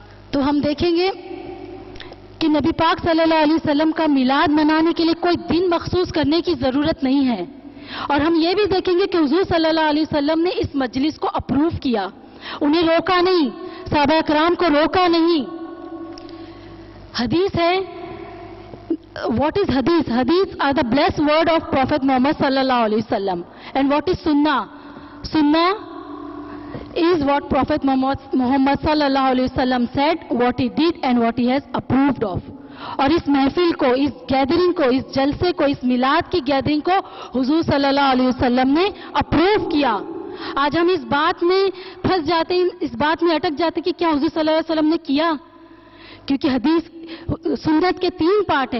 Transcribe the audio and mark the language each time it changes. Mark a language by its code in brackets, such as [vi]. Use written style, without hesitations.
[ur] تو ہم دیکھیں گے کہ نبی پاک صلی اللہ علیہ وسلم کا میلاد منانے کے لیے کوئی دن مخصوص کرنے کی ضرورت نہیں ہے. اور ہم یہ بھی دیکھیں گے کہ حضور صلی اللہ علیہ وسلم نے اس مجلس کو اپروو کیا, انہیں روکا نہیں, صحابہ اکرام کو روکا نہیں. حدیث ہے, [en] what is hadith? Hadith are the blessed word of Prophet Muhammad sallallahu alaihi wasallam. And what is sunnah? Sunnah is what Prophet Muhammad sallallahu alaihi wasallam said, what he did and what he has approved of. [ur] اور اس محفل کو, اس gathering کو, اس جلسے کو, اس میلاد کی gathering کو حضور صلی اللہ علیہ وسلم نے اپروو کیا. آج ہم اس بات میں پھنس جاتے ہیں, اس بات میں اٹک جاتے ہیں کہ کیا حضور صلی اللہ علیہ وسلم نے کیا, کیونکہ حدیث سنت کے 3 پارٹ ہے.